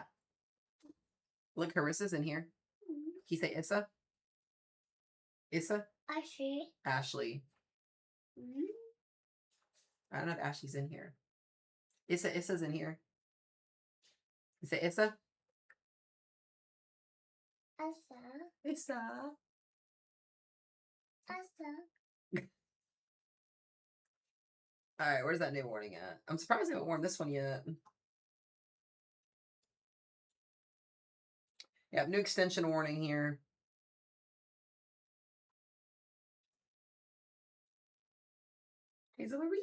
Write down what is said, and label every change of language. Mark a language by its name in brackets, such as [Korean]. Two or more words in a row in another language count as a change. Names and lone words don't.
[English] Look, Carissa's in here. Can you say Issa? Issa? Ashley. Ashley. I don't know if Ashley's in here. Issa's in here. You say Issa? Asa. Issa. Asa. Alright, where's that new warning at? I'm surprised they haven't warned this one yet. Yeah, new extension warning here. Hazel Marie.